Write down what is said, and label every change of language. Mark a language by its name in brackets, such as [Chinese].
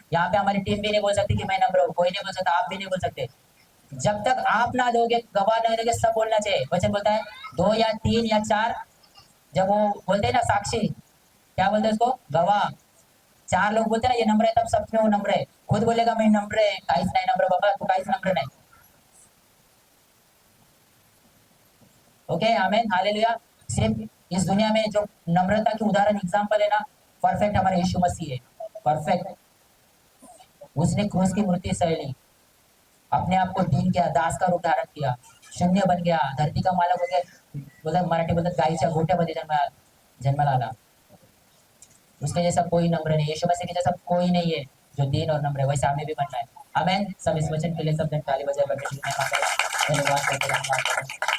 [Hindi] यहाँ पे हमारी टीम भी नहीं बोल सकती कि मैं नम्र हूँ, कोई नहीं बोल सकता, आप भी नहीं बोल सकते। जब तक आप ना दोगे, गवाह नहीं दोगे, सब बोलना चाहिए। वचन बोलता है 2 या 3 या 4, जब वो बोलते हैं ना साक्षी, क्या बोलते हैं उसको, गवाह। 4 लोग बोलते हैं ना ये नम्र है, तब सब में वो नम्र है। खुद बोलेगा मैं नम्र है, [Marathi] काहीच नाही नम्र बाबा, तू काहीच नम्र नाही। [Hindi] ओके, आमेन, हालेलुया। सिर्फ इस दुनिया में जो नम्रता की उदाहरण एग्जाम्पल है ना, परफेक्ट हमारे यीशु मसीह है, परफेक्ट। उसने क्रूस की मृत्यु सह ली, अपने आप को दीन किया, दास का रूप धारण किया, शून्य बन गया, धरती का मालक हो गया। [Marathi] बोलत मराठी बोलतात गाईच्या गोठ्यामध्ये जन्माला आला। [Hindi] उसके जैसा कोई नम्र नहीं, यीशु मसीह के जैसा कोई नहीं है जो दीन और नम्र है, वैसे हमें भी बनना है। आमेन। सब इस वचन के लिए सब जन ताली बजाए परमेश्वर की महिमा करें। धन्यवाद करते हैं।